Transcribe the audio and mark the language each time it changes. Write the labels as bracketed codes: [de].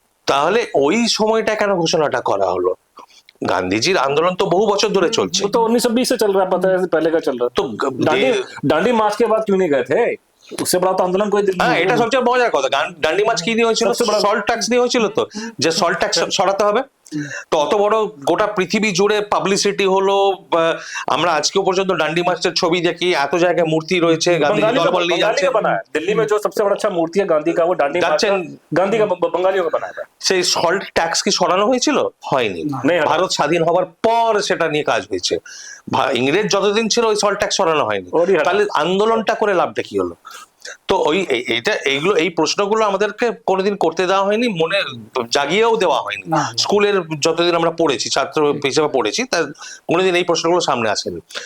[bn] তাহলে ওই সময়টা কেন ঘোষণাটা করা হলো? গান্ধীজির আন্দোলন তো বহু বছর ধরে চলছে, [hi] वो तो 1920 से चल रहा है, पता है पहले का चल रहा है। [bn] তো [hi] दांडी मार्च के बाद क्यों नहीं गए थे? उससे बड़ा तो आंदोलन कोई दिल्ली [bn] হ্যাঁ, [hi] में [bn] এটা সবচেয়ে মজার কথা। ডান্ডি মার্চ কি নিয়ে হয়েছিল? সল্ট ট্যাক্স নিয়ে হয়েছিল, তো যে সল্ট ট্যাক্স সরাতে হবে। তো অত বড় গোটা পৃথিবী জুড়ে পাবলিসিটি হলো, আমরা আজকেও পর্যন্ত ডান্ডি মার্চের ছবি দেখি, এত জায়গায় মূর্তি রয়েছে, গান্ধী দলবল নিয়ে যাচ্ছে। [hi] दिल्ली में जो सबसे बड़ा अच्छा मूर्ति है गांधी का, वो दांडी मार्च का, गांधी का बंगालियों का बनाया था। [bn] সেই সল্ট ট্যাক্স কি সরানো হয়েছিল? হয়নি। ভারত স্বাধীন হবার পর সেটা নিয়ে কাজ হয়েছে। ইংরেজ যতদিন ছিল ওই সল্ট ট্যাক্স সরানো হয়নি। তাহলে আন্দোলনটা করে লাভটা কি হলো? তো এইগুলো এই প্রশ্নগুলো আমাদেরকে কোনোদিন করতে দেওয়া হয়নি, মনে জাগিয়েও দেওয়া হয়নি। স্কুলের যতদিন আমরা পড়েছি, ছাত্র হিসেবে পড়েছি, তার কোনোদিন এই প্রশ্নগুলো সামনে আসেনি।